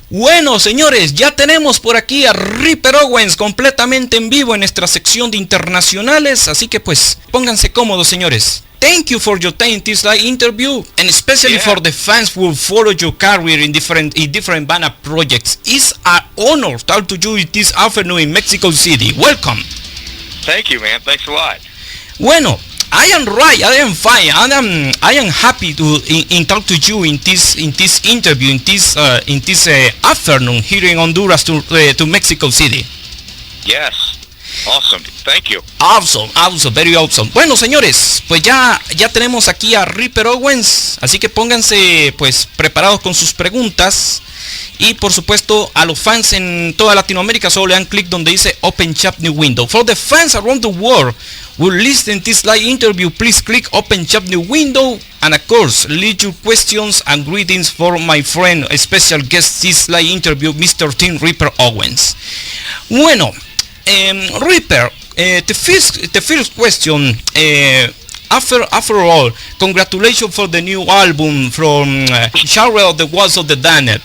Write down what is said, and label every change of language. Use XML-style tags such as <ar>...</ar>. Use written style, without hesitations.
<es>Bueno, señores, ya tenemos por aquí a Ripper Owens completamente en vivo en nuestra sección de internacionales, así que pues pónganse cómodos, señores.</es> <en>Thank you for your time in this live interview, and especially for the fans who follow your career in different band projects. It's an honor to talk to you this afternoon in Mexico City. Welcome. Thank you, man. Thanks a lot. Bueno, I am right. I am fine. I am happy to talk to you in this interview in this afternoon here in Honduras to Mexico City. Yes. Awesome. Thank you. Awesome, very awesome.</en> <es>Bueno, señores, pues ya tenemos aquí a Ripper Owens, así que pónganse pues preparados con sus preguntas. Y por supuesto a los fans en toda Latinoamérica solo le dan clic donde dice Open Chat New Window.</es> <en>For the fans around the world who listen to this live interview, please click Open Chat New Window, and of course leave your questions and greetings for my friend, special guest this live interview, Mr. Tim Ripper Owens. Bueno, Ripper, the first question, after all, congratulations for the new album from Charred Walls of the Damned.</en>